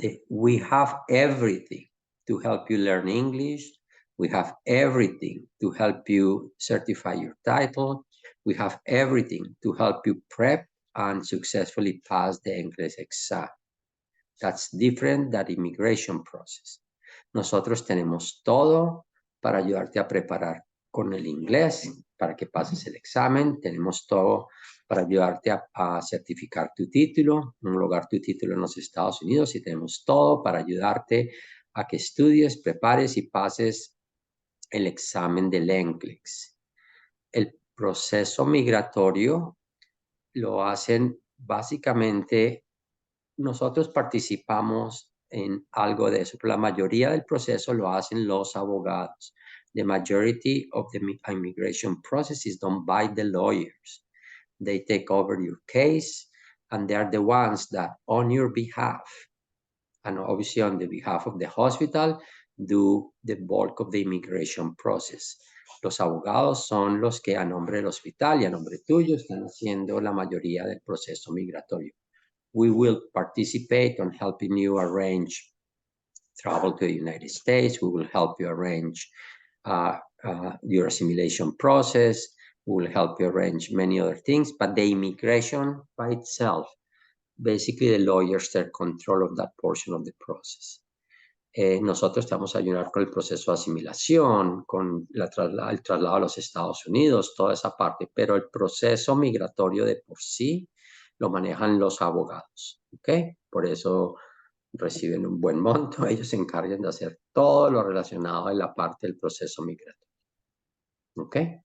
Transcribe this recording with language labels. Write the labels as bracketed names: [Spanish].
[English] We have everything to help you learn English. We have everything to help you certify your title. We have everything to help you prep and successfully pass the English exam. That's different than the immigration process. [Spanish] Nosotros tenemos todo para ayudarte a preparar con el inglés, para que pases el examen. Tenemos todo para ayudarte a certificar tu título, homologar tu título en los Estados Unidos, y tenemos todo para ayudarte a que estudies, prepares y pases el examen del NCLEX. El proceso migratorio lo hacen básicamente, nosotros participamos en algo de eso, pero la mayoría del proceso lo hacen los abogados. [English] The majority of the immigration process is done by the lawyers. They take over your case, and they are the ones that on your behalf, and obviously on the behalf of the hospital, do the bulk of the immigration process. [Spanish] Los abogados son los que a nombre del hospital y a nombre tuyo están haciendo la mayoría del proceso migratorio. [English] We will participate on helping you arrange travel to the United States. We will help you arrange your assimilation process. We will help you arrange many other things, but the immigration by itself, basically the lawyers take control of that portion of the process. [Spanish] Nosotros te vamos a ayudar con el proceso de asimilación, con el traslado a los Estados Unidos, toda esa parte, pero el proceso migratorio de por sí lo manejan los abogados, ¿ok? Por eso reciben un buen monto, ellos se encargan de hacer todo lo relacionado en la parte del proceso migratorio, ¿ok?